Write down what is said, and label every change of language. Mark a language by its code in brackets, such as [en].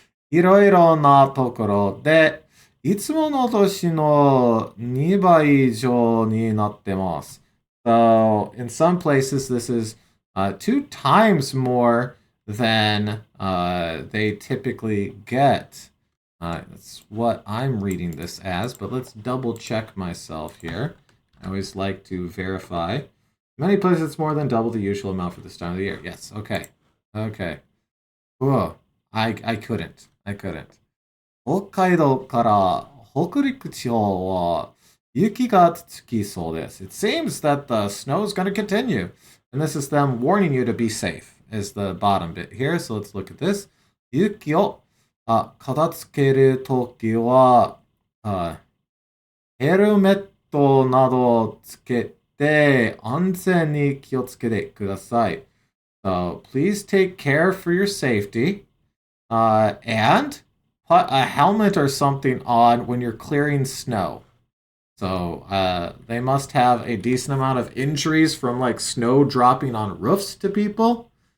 [ja] いろいろなところでいつもの年の2倍以上になってます。 [en] So in some places this is 2 times more than they typically get. That's what I'm reading this as, but let's double check myself here. I always like to verify. Many places it's more than double the usual amount for this time of the year. Yes, okay. Okay. Whoa. I couldn't. [ja] 北海道から北陸地方は雪が続きそうです。 [en] It seems that the snow is going to continue. And this is them warning you to be safe, is the bottom bit here. So let's look at this. [ja] 雪を片付けるときは、ヘルメットなどをつけて安全に気をつけてください。 [en] So please take care for your safety. And put a helmet or something on when you're clearing snow. So they must have a decent amount of injuries from like snow dropping on roofs to people.